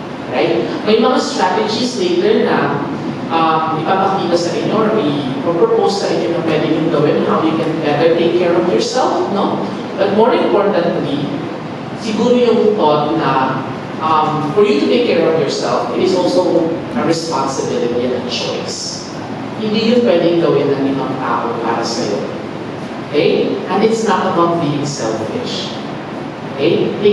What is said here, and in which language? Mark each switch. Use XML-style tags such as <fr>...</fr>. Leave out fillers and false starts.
<tl>Right? May mga strategies later na ipapakita sa inyo or i-propose sa inyo na pwede yung gawin</tl> <en>how you can better take care of yourself,</en> <tl>no?</tl> <en>But more importantly,</en> <tl>siguro yung</tl> <en>thought na for you to take care of yourself, it is also a responsibility and a choice.</en> <tl>Hindi yun pwedeng gawin ng ibang tao para sa'yo.</tl> <en>Okay? And it's not about being selfish. Okay?</en>